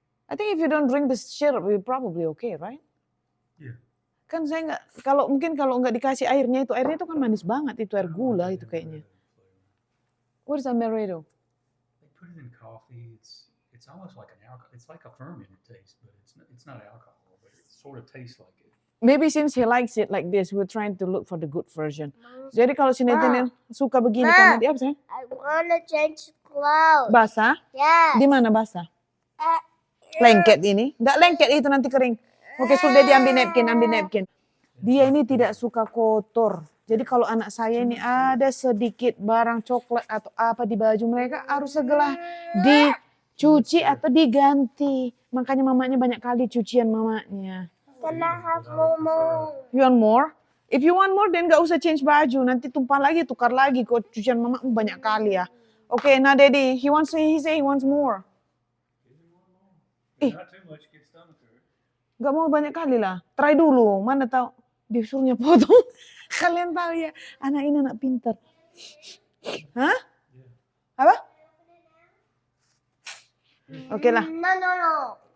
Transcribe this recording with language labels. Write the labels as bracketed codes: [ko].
[en] I think if you don't drink the syrup, you're probably okay, right? Yeah. [id] Kan saya nggak, mungkin kalau nggak dikasih airnya itu kan manis banget, itu air gula itu kayaknya. [en] What is amaretto? They put it in coffee. It's almost like an alcohol. It's like a fermented taste, but it's not alcohol, but it sort of tastes like it. Maybe since he likes it like this, we're trying to look for the good version. [id] Jadi kalau si Nathan suka begini karena dia apa sih? [en] I wanna change clothes. [id] Basah? [en] Yes. [id] Di mana basah? Uh, Lengket ini? Nggak lengket itu nanti kering. Oke, sudah diambil napkin. Dia ini tidak suka kotor. Jadi kalau anak saya ini ada sedikit barang coklat atau apa di baju mereka harus segera dicuci atau diganti. Makanya mamanya banyak kali cucian mamanya. [en] Can I have more? You want more? If you want more, then [id] nggak usah [en] change [id] baju. Nanti tumpah lagi, tukar lagi. Kok cucian mama banyak kali ya. [en] Oke, nah Daddy, he say he wants more. Not too much. Get stomach hurt. [id] Nggak mau banyak kali lah. Try dulu. Mana tahu disuruhnya potong. Kalian tahu ya, anak ini anak pintar. Hah? Apa? Oke lah. [en] No.